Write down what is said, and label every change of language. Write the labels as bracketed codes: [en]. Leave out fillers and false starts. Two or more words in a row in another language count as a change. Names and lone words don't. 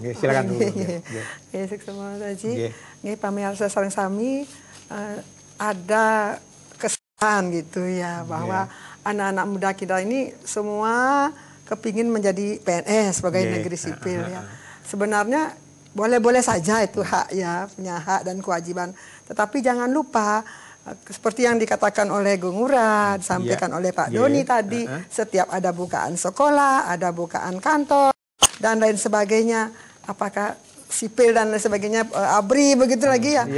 [id] Silakan dulu. Ya, semua tadi. Nggih pemirsa [ban] sareng sami [id] ada kesan gitu ya bahwa anak-anak muda kita ini semua kepingin menjadi PNS sebagai negeri sipil ya. Sebenarnya boleh-boleh saja itu hak ya, punya hak dan kewajiban. Tetapi jangan lupa seperti yang dikatakan oleh Gung Ngurah, disampaikan oleh Pak Doni tadi, setiap ada bukaan sekolah, ada bukaan kantor dan lain sebagainya, apakah sipil dan lain sebagainya, ABRI begitu lagi ya.